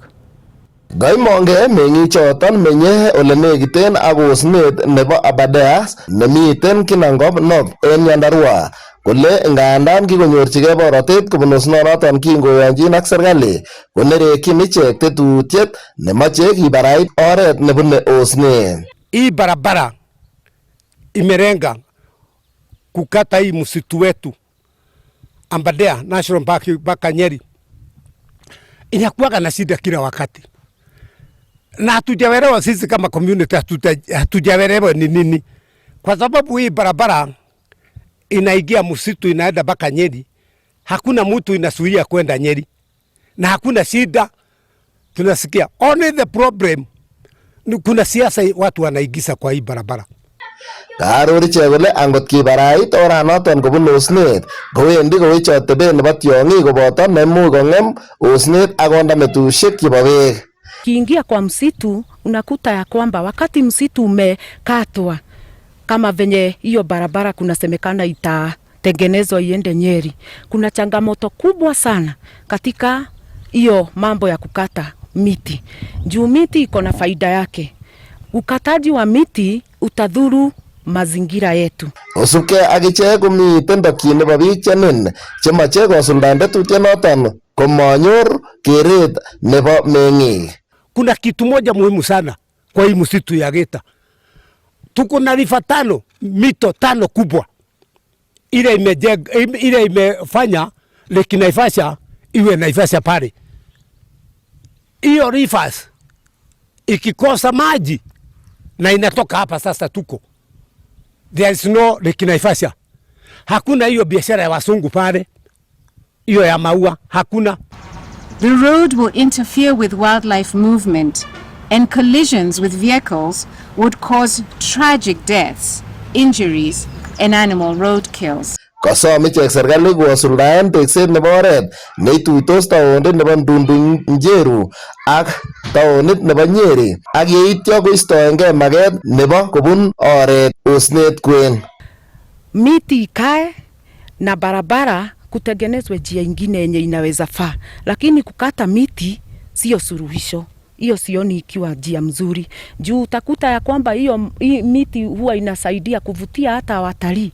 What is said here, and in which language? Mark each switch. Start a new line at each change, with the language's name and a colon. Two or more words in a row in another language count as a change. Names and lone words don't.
Kalenjin: Gaimonge meng'ichoton menye ole nekiten ak osnet nebo Aberdare nemiten Kinangop North en Nyandarua kole ngandan kikonyorchigei borotet kobun osnonoton kingoyonjin ak serikali konerekyin ichek tetutiet nemoche kibarait oret nebune osnet.
Swahili: Hii barabara imerenga kukata hii msitu wetu Aberdare National Park mpaka Nyeri inakuwa na shida kila wakati. Na hatujaelewa sisi kama community, hatujaelewa ni nini, kwa sababu hii barabara inaingia msitu inaenda mpaka Nyeri. Hakuna mtu inasuia kwenda Nyeri na hakuna shida tunasikia.
English: Only the problem
Swahili: ni kuna siasa watu wanaigiza kwa hii barabara.
Kalenjin: Kaaror ichek kole angot kibarait oranoton kobun osnet kowendi kowech atebet nebo tiong'ik koboto neimuch kong'em osnet ak konda metusiek chebo beek.
Swahili: Kiingia kwa msitu unakuta ya kwamba wakati msitu umekatwa kama venye hiyo barabara kunasemekana itatengenezwa iende Nyeri, kuna changamoto kubwa sana katika hiyo mambo ya kukata miti. Juu miti iko na faida yake. Ukataji wa miti utadhuru mazingira yetu.
Kalenjin: Osubkei ak ichek komiten tokyin nebo biik chenin chemache kosuldaen tetutienoton komanyor keret nebo meng'ik.
Swahili: Kuna kitu moja muhimu sana kwa hii msitu ya Geta. Tuko na rifa 5, mito 5 kubwa. Ile imefanya Lake Naivasha iwe Naivasha pale. Hiyo rivers ikikosa maji na inatoka hapa sasa tuko.
English: There is no Lake Naivasha.
Swahili: Hakuna hiyo biashara ya wasungu pale. Hiyo ya maua hakuna.
English: The road will interfere with wildlife movement, and collisions with vehicles would cause tragic deaths, injuries, and animal roadkills.
Kalenjin: Kosom ichek serikali kosuldaen tekset nebo oret neituitos taonit nebo Ndundu Njeru ak taonit nebo Nyeri ak yeityo koistoengei maket nebo kobun oret osnet kwen.
Swahili: Miti ikae na barabara kutengenezwe njia ingine yenye inaweza faa, lakini kukata miti sio suluhisho. Hiyo sioni ikiwa njia mzuri. Juu utakuta ya kwamba hii miti huwa inasaidia kuvutia hata watalii.